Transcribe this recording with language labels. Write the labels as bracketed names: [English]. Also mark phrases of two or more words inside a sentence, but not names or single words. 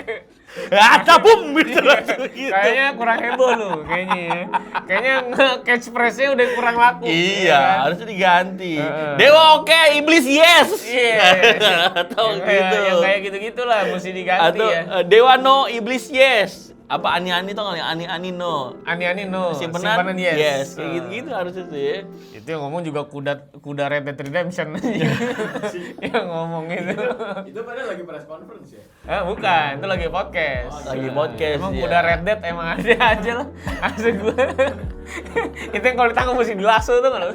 [Indonesian] Bum gitu langsung gitu. Kayaknya kurang heboh lu, kayaknya ya. Kayaknya catchphrase-nya udah kurang laku. Iya, kan? harusnya diganti. Dewa oke, iblis yes. Iya. Atau Yang gitu. Yang kayak gitu-gitulah mesti diganti Atau ya. dewa no, iblis yes. Apa ani-ani tau nggak? Ani-ani no. Ani-ani no, Simpanan yes. Kayak gitu-gitu harusnya tuh ya. Itu yang ngomong juga kuda Red Dead Redemption. Yang ngomong itu. [English] Itu padahal lagi press conference ya. [Indonesian] Bukan, itu lagi podcast. Lagi podcast Emang ya. kuda Red Dead emang ada aja lah. Asli gue. Itu yang kalau ditangkap mesti dilasso tuh nggak lo?